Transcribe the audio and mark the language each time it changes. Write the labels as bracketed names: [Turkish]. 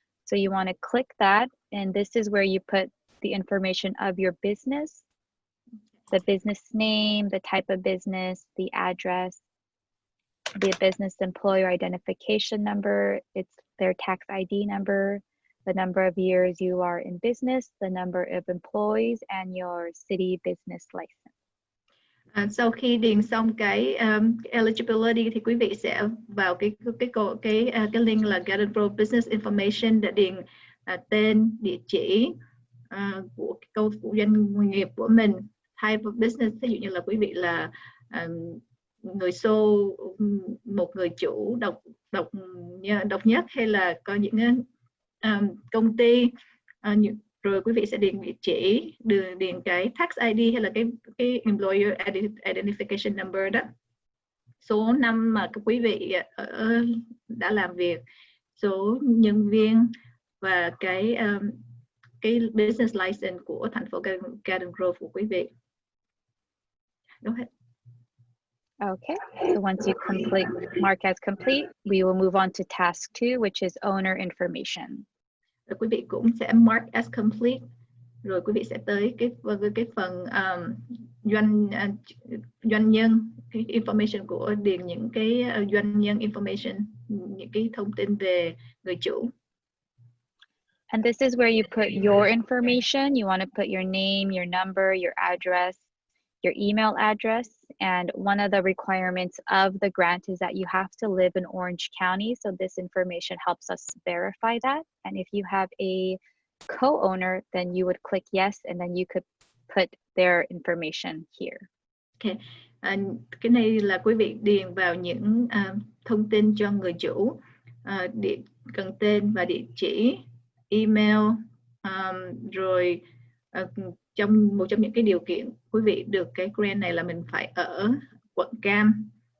[English] So you want to click that, and this is where you put the information of your business, the business name, the type of business, the address, the business employer identification number, it's their tax ID number, the number of years you are in business, the number of employees, and your city business license. [Vietnamese] Sau khi điền xong cái eligibility thì quý vị sẽ vào cái link là Garden Grove Business Information để điền tên, địa chỉ của doanh nghiệp của mình, [English] type of business, [Vietnamese] ví dụ như là quý vị là người sole, một người chủ độc nhất, hay là có những công ty, rồi quý vị sẽ điền địa chỉ, điền cái tax ID hay là cái employer identification number đó, số năm mà quý vị đã làm việc, số nhân viên, và cái business license của thành phố Garden Grove của quý vị. [English] Go ahead. Okay, so once you mark as complete, we will move on to task 2, which is owner information. [Vietnamese] Rồi quý vị cũng sẽ [English] mark as complete, [Vietnamese] rồi quý vị sẽ tới cái phần doanh nhân, cái information của điền những cái doanh nhân information, những cái thông tin về người chủ. [English] And this is where you put your information. You want to put your name, your number, your address, your email address. And one of the requirements of the grant is that you have to live in Orange County. So this information helps us verify that. And if you have a co-owner, then you would click yes, and then you could put their information here. Okay. [Vietnamese] Cái này là quý vị điền vào những thông tin cho người chủ, cần tên và địa chỉ, email, rồi một trong những cái điều kiện quý vị được cái grant này là mình phải ở quận Cam.